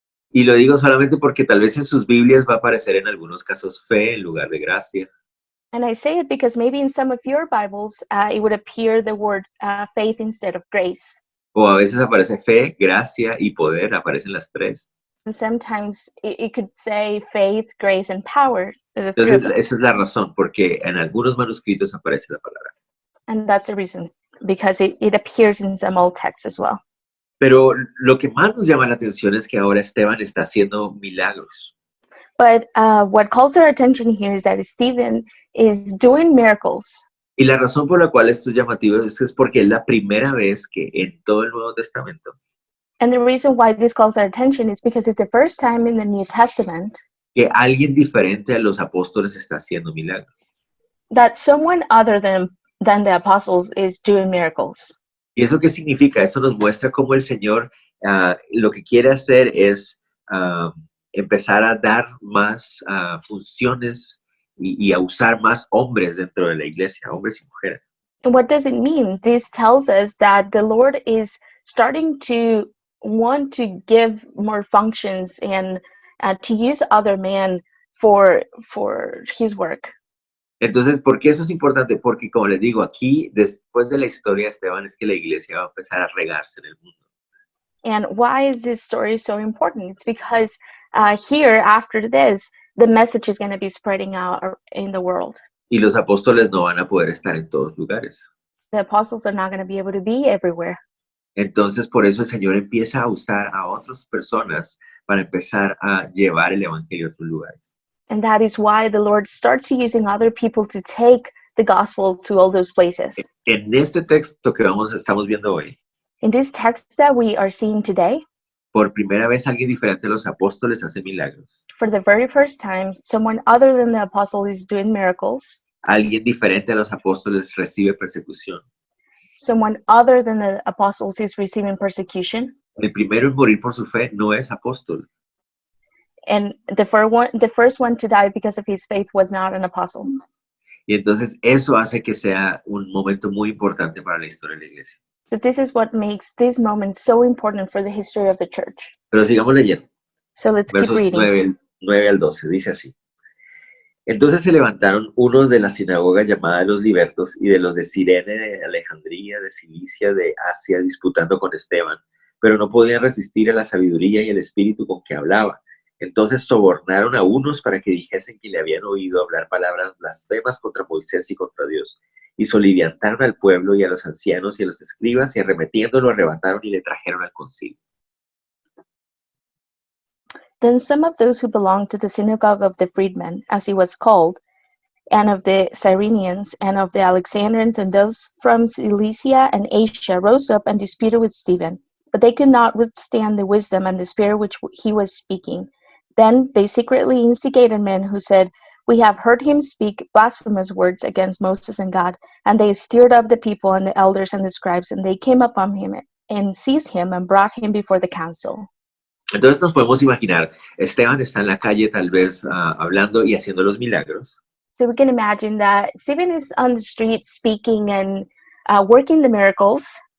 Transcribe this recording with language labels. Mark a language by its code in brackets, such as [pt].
[es] Y lo digo solamente porque tal vez en sus Biblias va a aparecer en algunos casos fe en lugar de gracia. [en] And I say it because maybe in some of your Bibles it would appear the word faith instead of grace. [es] O a veces aparece fe, gracia y poder, aparecen las 3. [en] And sometimes it could say faith, grace, and power. [es] Entonces esa es la razón, porque en algunos manuscritos aparece la palabra. [en] And that's the reason, because it appears in some old texts as well. [es] Pero lo que más nos llama la atención es que ahora Esteban está haciendo milagros. [en] But what calls our attention here is that Stephen is doing miracles. [es] Y la razón por la cual esto es llamativo es porque es la primera vez que en todo el Nuevo Testamento [en] And the reason why this calls our attention is because it's the first time in the New Testament [es] que alguien diferente a los apóstoles está haciendo milagros. [en] that someone other than the apostles is doing miracles. [es] ¿Y eso qué significa? Eso nos muestra cómo el Señor lo que quiere hacer es empezar a dar más funciones y a usar más hombres dentro de la iglesia, hombres y mujeres. [en] And what does it mean? This tells us that the Lord is starting to want to give more functions and to use other men for his work. [es] Entonces, ¿por qué eso es importante? Porque, como les digo, aquí, después de la historia de Esteban, es que la iglesia va a empezar a regarse en el mundo. [en] And why is this story so important? It's because here, after this, the message is going to be spreading out in the world. [es] Y los apóstoles no van a poder estar en todos lugares. [en] The apostles are not going to be able to be everywhere. [es] Entonces, por eso el Señor empieza a usar a otras personas para empezar a llevar el evangelio a otros lugares. [en] And that is why the Lord starts using other people to take the gospel to all those places. [es] En este texto que estamos viendo hoy, [en] In this text that we are seeing today, [es] por primera vez alguien diferente a los apóstoles hace milagros. [en] for the very first time, someone other than the apostle is doing miracles. [es] Alguien diferente a los apóstoles recibe persecución. [en] Someone other than the apostles is receiving persecution. [es] El primero en morir por su fe no es apóstol. [en] And the first one to die because of his faith was not an apostle. [es] Y entonces eso hace que sea un momento muy importante para la historia de la iglesia. [en] So this is what makes this moment so important for the history of the church. [es] Pero sigamos leyendo. [en] So let's keep [es] Versos [en] reading. [es] 9 al 12, dice así. Entonces se levantaron unos de la sinagoga llamada de los libertos y de los de Cirene, de Alejandría, de Cilicia, de Asia, disputando con Esteban, pero no podían resistir a la sabiduría y el espíritu con que hablaba. Entonces sobornaron a unos para que dijesen que le habían oído hablar palabras blasfemas contra Moisés y contra Dios. Y soliviantaron al pueblo y a los ancianos y a los escribas, y arremetiendo lo arrebataron y le trajeron al concilio. [en] Then some of those who belonged to the synagogue of the freedmen, as it was called, and of the Cyrenians, and of the Alexandrians, and those from Cilicia and Asia rose up and disputed with Stephen. But they could not withstand the wisdom and the spirit which he was speaking. Then they secretly instigated men who said, "We have heard him speak blasphemous words against Moses and God." And they stirred up the people and the elders and the scribes, and they came upon him and seized him and brought him before the council. [es] Entonces nos podemos imaginar, Esteban está en la calle tal vez hablando y haciendo los milagros. [en] So we can imagine that Stephen is on the street speaking and working the miracles.